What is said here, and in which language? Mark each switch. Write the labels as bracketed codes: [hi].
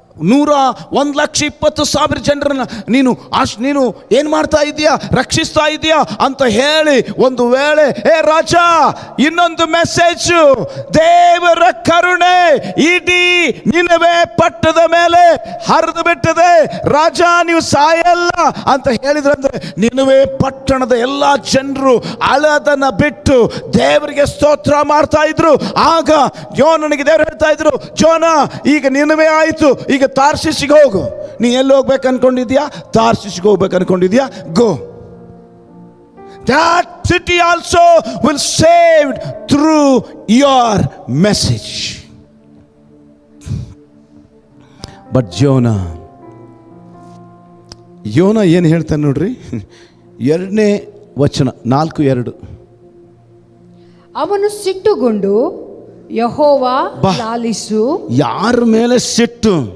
[kn] 1,20,000 ಜನರನ್ನ ನೀನು ಏನು ಮಾಡ್ತಾ ಇದೀಯಾ, ರಕ್ಷಿಸ್ತಾ ಇದೀಯಾ ಅಂತ ಹೇಳಿ, ಒಂದು ವೇಳೆ ರಾಜ, ಇನ್ನೊಂದು ಮೆಸೇಜ್, ದೇವರ ಕರುಣೆ ಇಡೀ ನಿನವೆ ಪಟ್ಟದ ಮೇಲೆ ಹರಿದು ಬಿಟ್ಟದೆ, ರಾಜ ನೀವು ಸಾಯಲ್ಲ ಅಂತ ಹೇಳಿದ್ರಂದ್ರೆ, ನಿನವೆ ಪಟ್ಟಣದ ಎಲ್ಲ ಜನರು ಅಳದನ್ನ ಬಿಟ್ಟು ದೇವರಿಗೆ ಸ್ತೋತ್ರ ಮಾಡ್ತಾ ಇದ್ರು. ಆಗ ಯೋನನಿಗೆ ದೇವರು ಹೇಳ್ತಾ ಇದ್ರು, ಜೋನ, ಈಗ ನಿನವೆ ಆಯಿತು, ಈಗ ತಾರ್ಷೀಷಿಗೆ ಹೋಗು. ನೀ ಎಲ್ಲಿ ಹೋಗ್ಬೇಕು ಅನ್ಕೊಂಡಿದ್ಯಾ? ತಾರ್ಷೀಷಿಗೆ ಹೋಗ್ಬೇಕು ಅನ್ಕೊಂಡಿದ್ಯಾ? ಗೋ. [en] That city also will saved through your message. [kn] But Jonah ಏನು ಹೇಳ್ತಾನೆ ನೋಡ್ರಿ, 2ನೇ ವಚನ 4:2. ಅವನು ಸಿಟ್ಟುಗೊಂಡು, ಯೆಹೋವಾ ಲಾಲಿಸು. ಯಾರ ಮೇಲೆ ಸಿಟ್ಟು?